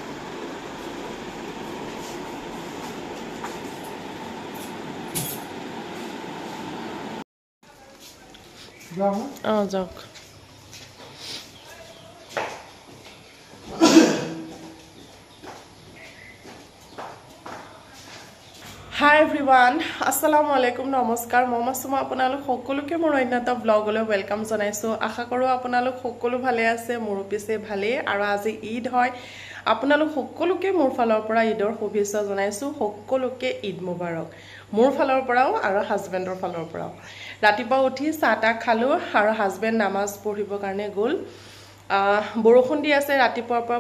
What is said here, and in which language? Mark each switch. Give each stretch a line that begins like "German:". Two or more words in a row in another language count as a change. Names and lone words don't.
English: যাওক Hi everyone,
Arabic: assalamu alaikum, namaskar. Mama suma
Assamese: আপোনালোক সকলোকে মোৰ অন্যটা ব্লগলৈ ওয়েলকাম জনাইছো আশা কৰো আপোনালোক সকলো ভালে আছে মোৰ পিছে ভালে আৰু আজি ঈদ হয় আপোনালোক সকলোকে মোৰ ফালৰ পৰা ঈদৰ শুভেচ্ছা জনাইছো সকলোকে
Arabic: عيد مبارك
Assamese: মোৰ ফালৰ পৰাও আৰু হাজবেণ্ডৰ ফালৰ পৰাও ৰাতিপুৱা উঠি চাটা খালো আৰু হাজবেণ্ড নামাজ পঢ়িব কাৰণে গল বৰষুণ দি আছে ৰাতিপুৱাৰ পৰা